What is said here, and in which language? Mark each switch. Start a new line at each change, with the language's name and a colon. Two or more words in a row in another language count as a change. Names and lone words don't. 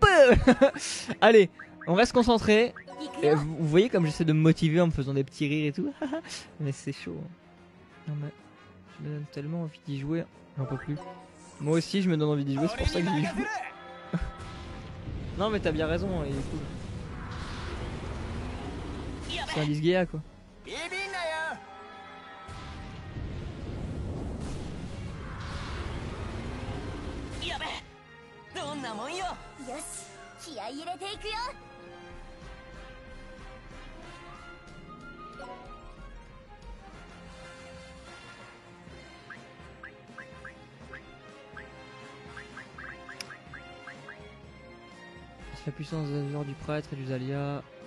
French: Allez, on reste concentré. Et vous voyez comme j'essaie de me motiver en me faisant des petits rires et tout. Mais c'est chaud. Non mais... me donne tellement envie d'y jouer. J'en peux plus. Moi aussi, je me donne envie d'y jouer, c'est pour ça que j'y joue. Non, mais t'as bien raison, il est cool. C'est un Disgaea quoi.
Japanese: やべえどんなもんよよし気合い入れていくよ
French: La puissance des azur du prêtre et du Zalia.